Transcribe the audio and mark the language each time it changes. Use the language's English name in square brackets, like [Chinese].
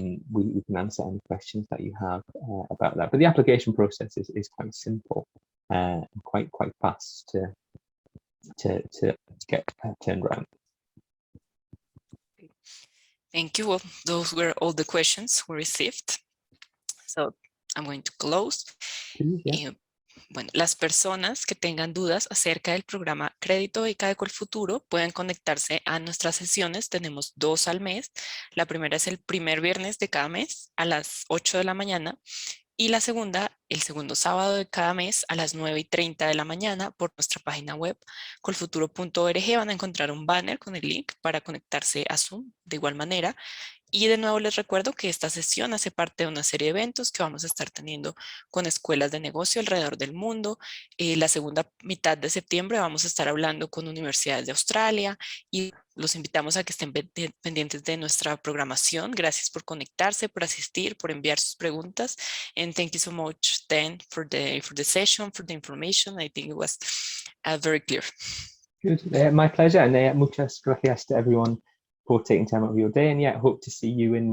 [English] We can answer any questions that you have about that. But the application process is quite simple and quite fast to get turned around. Thank you. Well, those were all the questions we received. So I'm going to close. Yeah. [Spanish] Bueno, las personas que tengan dudas acerca del programa Crédito Beca de Colfuturo pueden conectarse a nuestras sesiones. Tenemos 2 al mes. La primera es el primer viernes de cada mes a las 8 de la mañana. Y la segunda, el segundo sábado de cada mes a las 9:30 de la mañana por nuestra página web colfuturo.org. Van a encontrar un banner con el link para conectarse a Zoom de igual manera. Y de nuevo les recuerdo que esta sesión hace parte de una serie de eventos que vamos a estar teniendo con escuelas de negocio alrededor del mundo. La segunda mitad de septiembre vamos a estar hablando con universidades de Australia y los invitamos a que estén pendientes de nuestra programación. Gracias por conectarse, por asistir, por enviar sus preguntas. [English] And thank you so much, Dan, for the session, for the information. I think it was very clear. Good. My pleasure. And [Spanish] muchas gracias [English] to everyone for taking time out of your day. And yeah, hope to see you in Nottingham maybe sometime soon.